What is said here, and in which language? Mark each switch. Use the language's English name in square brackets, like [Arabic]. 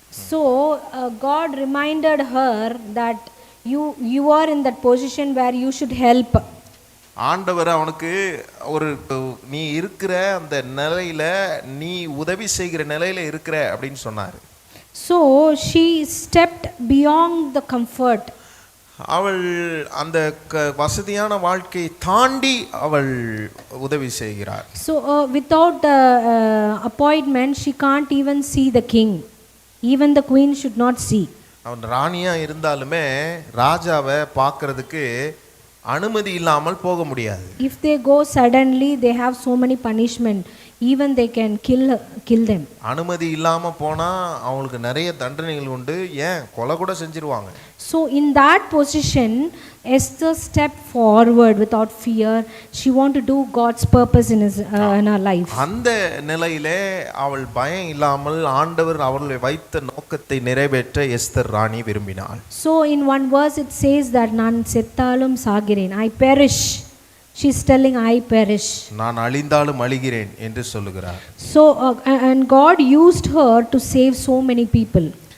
[English] So God reminded her that you are in that position where you should help. [Tamil] ஆண்டவர் அவனுக்கு ஒரு நீ இருக்கிற அந்த நிலையில, நீ உதவி செய்கிற நிலையில இருக்கிற அப்படின்னு சொன்னார். [English] So she stepped beyond the comfort. [Tamil] அவள் அந்த வசதியான வாழ்க்கையை தாண்டி அவள் உதவி செய்கிறார். [English] So without appointment she can't even see the king. Even the queen should not see. [Tamil] அவன் ராணியா இருந்தாலுமே ராஜாவை பார்க்கிறதுக்கு அனுமதி இல்லாமல் போக முடியாது. [English] If they go suddenly, they have so many punishment. Even they can kill them. [Tamil] அனுமதி இல்லாம போனா அவங்களுக்கு நிறைய தண்டனைகள் உண்டு. ஏன் கொலை கூட செஞ்சிருவாங்க. [English] So in that position, Esther stepped forward without fear. She wanted to do God's purpose in her life. [Tamil] அந்த நிலையிலே அவள் பயம் இல்லாமல் ஆண்டவர் அவர்களை வைத்த நோக்கத்தை நிறைவேற்ற Esther Rani விரும்பினாள். [English] So in one verse it says that [Tamil] நான் செத்தாலும் சாகிறேன், [English] I perish. She is telling, I perish. [Tamil] நான் அழிந்தாலும் அழிகிறேன் என்று சொல்லுகிறார். [English] So and God used her to save so many people.